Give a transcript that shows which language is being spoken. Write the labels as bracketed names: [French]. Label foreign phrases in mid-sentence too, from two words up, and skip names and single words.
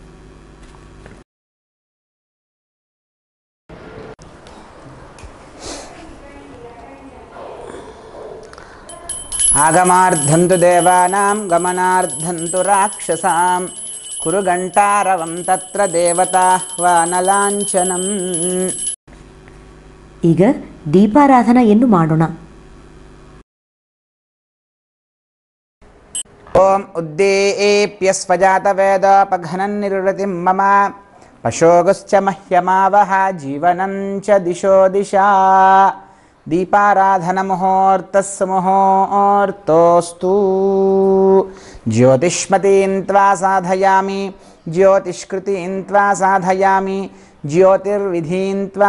[Sanskrit] ಆಗಮಾರ್ಧಂತು ದೇವಾನಾಂ ಗಮನಾರ್ಧಂತು ರಾಕ್ಷಸಾಂ ಕುರು ಘಂಟಾರವಂ ತತ್ರ ದೇವತಾಹ್ವಾನಲಾಂಛನಂ. [Kannada] ಈಗ ದೀಪಾರಾಧನೆಯನ್ನು ಮಾಡೋಣ. [Sanskrit] ಓಂ ಉದ್ದೀಪ್ಯ ಸ್ವಜಾತವೇದೋಪಘನನ್ ನಿರ್ವೃತಿಂ ಮಮ ಪಶೋಗುಶ್ಚ ಮಹ್ಯಮಾವಹ ಜೀವನಂಚ ದಿಶೋ ದಿಶಾ. ದೀಪಾರಾಧನ ಮುಹೂರ್ತಸ್ಸು ಮುಹೂರ್ತೋಸ್ತು. ಜ್ಯೋತಿಷ್ಮತೀಂ ತ್ವಾ ಸಾಧಯಾಮಿ, ಜ್ಯೋತಿಷ್ಕೃತೀಂ ತ್ವಾ ಸಾಧಯಾಮಿ, ಜ್ಯೋತಿರ್ವಿಧೀಂ ತ್ವಾ